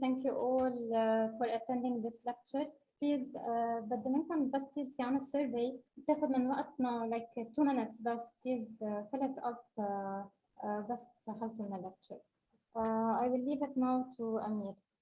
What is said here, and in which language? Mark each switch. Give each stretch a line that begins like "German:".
English: Thank you all for attending this lecture. Please
Arabic: بدي منكم بس
English: please
Arabic: في عنا survey بتاخذ من وقتنا
English: like 2 minutes
Arabic: بس.
English: Please fill it up
Arabic: بس تخلصوا من
English: lecture. I will leave it now to Amir.